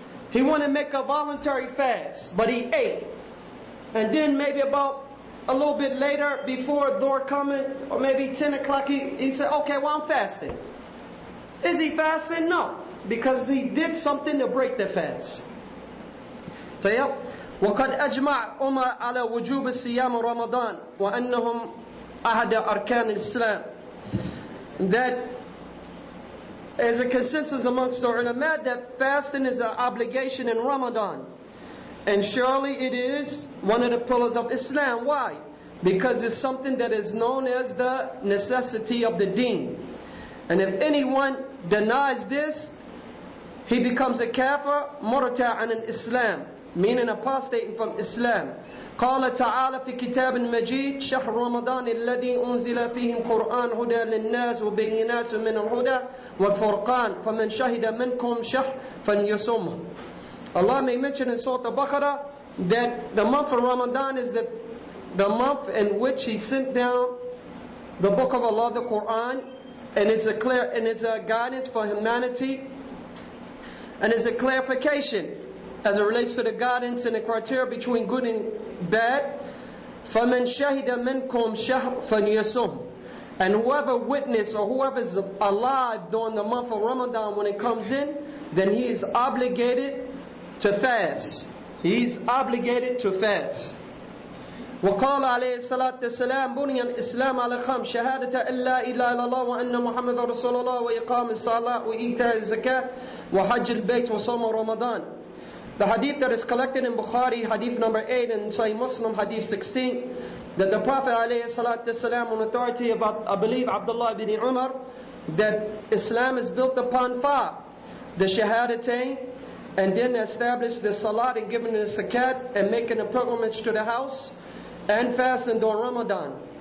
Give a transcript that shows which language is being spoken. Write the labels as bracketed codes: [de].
[en] He wanted to make a voluntary fast, but he ate. And then maybe about a little bit later, before door coming, or maybe 10 o'clock, he said, okay, well, I'm fasting. Is he fasting? No. Because he did something to break the fast. [ar] طيب. وقد أجمع على وجوب الصيام رمضان وأنهم أحد أركان الإسلام. [en] That is a consensus amongst the ulama that fasting is an obligation in Ramadan. And surely it is one of the pillars of Islam. Why? Because it's something that is known as the necessity of the deen. And if anyone denies this, he becomes a kafir, murta'an in Islam, meaning apostating from Islam. [ar] قال تعالى في كتاب مجيد شهر رمضان الذي أنزل فيه القرآن هدى للناس وبينات من الهدى والفرقان فمن شهد منكم شهر فليصمه. [en] Allah may mention in Surah Al-Baqarah that the month of Ramadan is the the month in which He sent down the book of Allah, the Qur'an, and it's a guidance for humanity, and it's a clarification as it relates to the guidance and the criteria between good and bad. [ar] فَمَنْ شَهِدَ مِنْكُمْ شَهْرًا فَلْيَصُمْهُ. [en] And whoever witnessed or whoever is alive during the month of Ramadan when it comes in, then he is obligated to fast. He is obligated to fast. [ar] وقال عليه الصلاة والسلام بني الإسلام على خمس شهادة أن لا إله إلا الله وأن محمد رسول الله وإقام الصلاة وإيتاء الزكاة وحج البيت وصوم رمضان. [en] The hadith that is collected in Bukhari, hadith number 8, and Sahih Muslim, hadith 16, that the Prophet ﷺ, on authority of, I believe, Abdullah ibn Umar, that Islam is built upon 5. The Shahadatain, and then establish the Salat and giving the Zakat and making a pilgrimage to the house and fasting during Ramadan.